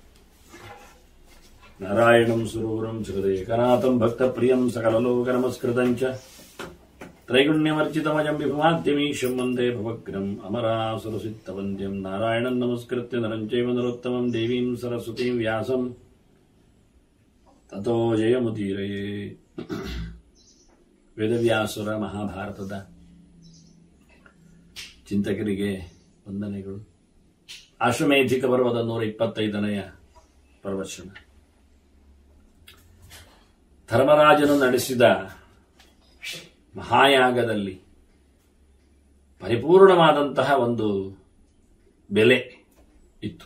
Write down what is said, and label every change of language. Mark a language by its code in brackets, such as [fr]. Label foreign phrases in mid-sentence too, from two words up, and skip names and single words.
[sa] नारायणं सुरगुरुं जगदेकनाथं भक्तप्रियं सकललोकनमस्कृतं च त्रैगुण्यमर्चितमजं विभुमाद्यमीशं वन्दे भवग्रम् अमरासुरसिद्धवन्द्यं नारायणं नमस्कृत्य नरं चैव नरोत्तमं देवीं सरस्वतीं व्यासं ತಥೋ ಜಯಮುದೀರಯೇ. [kn] ವೇದವ್ಯಾಸುರ ಮಹಾಭಾರತದ ಚಿಂತಕರಿಗೆ ವಂದನೆಗಳು. ಆಶ್ವಮೇಧಿಕ ಪರ್ವದ 125ನೆಯ ಪ್ರವಚನ. ಧರ್ಮರಾಜನು ನಡೆಸಿದ ಮಹಾಯಾಗದಲ್ಲಿ ಪರಿಪೂರ್ಣವಾದಂತಹ ಒಂದು ಬೆಲೆ ಇತ್ತು.